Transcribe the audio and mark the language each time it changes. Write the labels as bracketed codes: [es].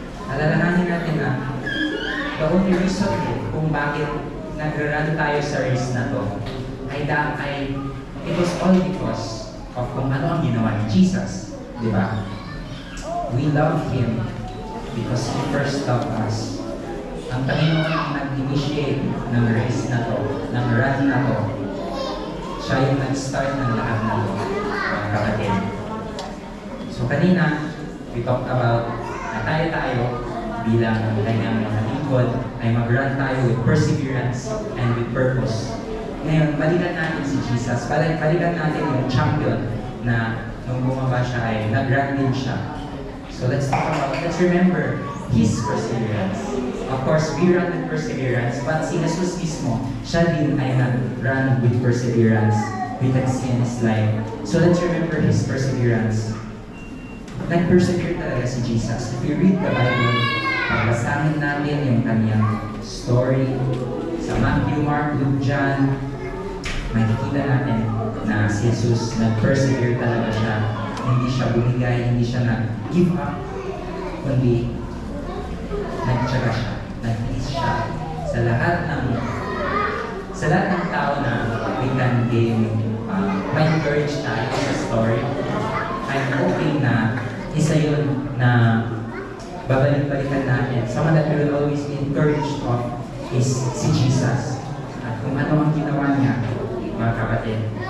[tl] Alalahanin natin na [en] the only reason [tl] kung bakit nag-run tayo sa race na to ay [en] it was all because of [tl] kung ano ang ginawa ni Jesus. Di ba? [en] We love Him because He first loved us. [tl] Ang Panginoon ang nag-initiate ng race na to, ng run na to. Siya yung nag-start ng lahat na to, mga kapatid. So kanina, [en] we talked about [tl] na tayo bilang kanyang mga lingkod ay mag-run tayo with perseverance and with purpose. Ngayon, balikan natin si Jesus. Balikan natin yung champion na nung bumaba siya ay nag-run din siya. [en] So let's remember His perseverance. Of course, we run with perseverance, but [tl] si Jesus mismo, siya din ay [en] nag-run with perseverance. We can see in His life. So let's remember His perseverance. [tl] Nag-persevere talaga si Jesus. [en] If you read the Bible, [tl] pagbasahin natin yung kanyang story sa Matthew, Mark, Luke, John, makikita natin na si Jesus nag-persevere talaga siya. Hindi siya bumigay, hindi siya nag-give up, kundi nagtsaga siya, nag-peace siya sa lahat ng tao na [en] we can gain, [tl] ma-encourage tayo sa story. [en] I'm hoping [tl] na isa yun na babalik-balikan natin. [en] Someone that we will always be encouraged of [tl] is si Jesus. At kung ano ang ginawa niya, mga kapatid.